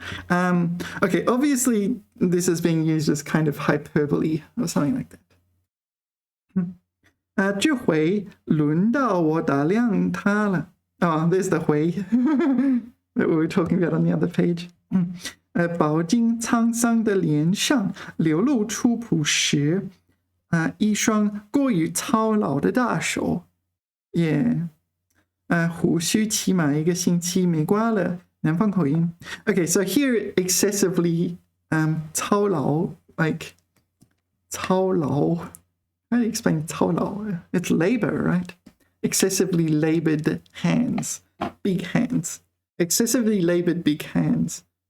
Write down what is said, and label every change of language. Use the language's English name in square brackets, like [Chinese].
[English] Okay, obviously this is being used as kind of hyperbole or something like that. [Chinese] 这回轮到我打量他了. [English] Oh, there's the 回 that we were talking about on the other page. [Chinese] 饱经沧桑的脸上流露出朴实，一双过于操劳的大手。 [English] Yeah. [Chinese] 胡须起码1个星期没刮了，南方口音。 [English] Okay, so here excessively 操劳 like 操劳. How do you explain 操劳? It's labor, right? Excessively labored hands, big hands. Excessively labored big hands.